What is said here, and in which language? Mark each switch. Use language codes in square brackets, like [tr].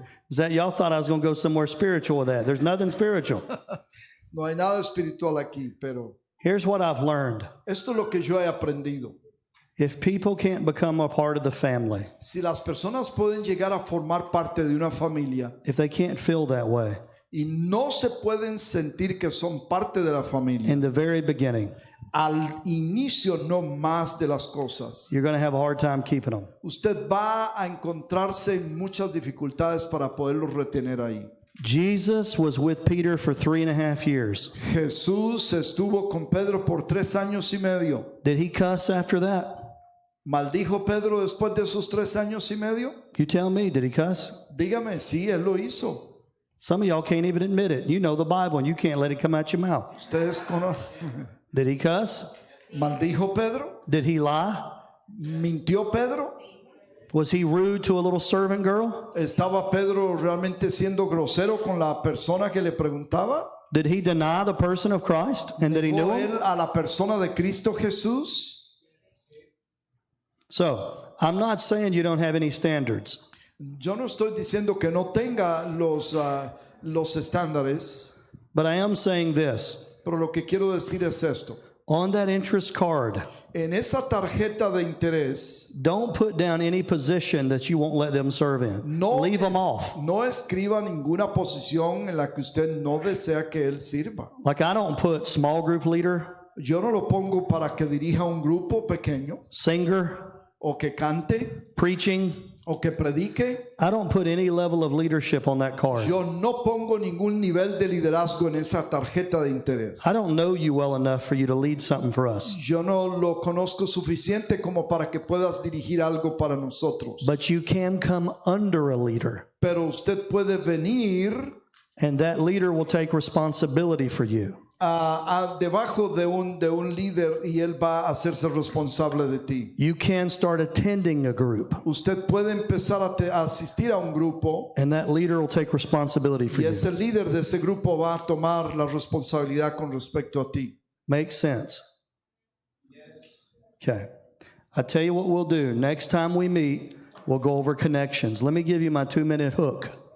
[en] Is that y'all thought I was going to go somewhere spiritual with that? There's nothing spiritual. [es] no hay nada espiritual aquí, pero [en] Here's what I've learned. [es] esto es lo que yo he aprendido. [en] If people can't become a part of the family, [es] Si las personas pueden llegar a formar parte de una familia [en] if they can't feel that way [es] y no se pueden sentir que son parte de la familia, [en] in the very beginning, [es] al inicio no más de las cosas, [en] you're going to have a hard time keeping them. [es] usted va a encontrarse en muchas dificultades para poderlos retener ahí. [en] Jesus was with Peter for 3.5 years. [es] Jesús estuvo con Pedro por 3 años y medio. [en] Did he cuss after that? [es] ¿Maldijo Pedro después de esos 3 años y medio? [en] You tell me, did he cuss? [es] Dígame, sí, él lo hizo. [en] Some of y'all can't even admit it. You know the Bible and you can't let it come out your mouth. [es] ¿Ustedes conocen? [en] Did he cuss? [es] ¿Maldijo Pedro? [en] Did he lie? [es] ¿Mintió Pedro? [en] Was he rude to a little servant girl? [es] ¿Estaba Pedro realmente siendo grosero con la persona que le preguntaba? [en] Did he deny the person of Christ and that he knew [es] ¿O [en] him? [es] él a la persona de Cristo Jesús? [en] So, I'm not saying you don't have any standards. [es] Yo no estoy diciendo que no tenga los estándares, [en] But I am saying this. [es] pero lo que quiero decir es esto. [en] On that interest card, [es] En esa tarjeta de interés, [en] don't put down any position that you won't let them serve in. Leave them off. [es] no escriba ninguna posición en la que usted no desea que él sirva. [en] Like I don't put small group leader, [es] Yo no lo pongo para que dirija un grupo pequeño, [en] singer, [es] o que cante, [en] preaching. [es] o que predique. [en] I don't put any level of leadership on that card. [es] Yo no pongo ningún nivel de liderazgo en esa tarjeta de interés. [en] I don't know you well enough for you to lead something for us. [es] Yo no lo conozco suficiente como para que puedas dirigir algo para nosotros. [en] But you can come under a leader, [es] Pero usted puede venir [en] and that leader will take responsibility for you. [es] debajo de un líder y él va a hacerse responsable de ti. [en] You can start attending a group, [es] Usted puede empezar a asistir a un grupo [en] and that leader will take responsibility for [es] y [en] you. [es] ese líder de ese grupo va a tomar la responsabilidad con respecto a ti. [en] Makes sense? Okay. I tell you what we'll do. Next time we meet, we'll go over connections. Let me give you my 2-minute hook.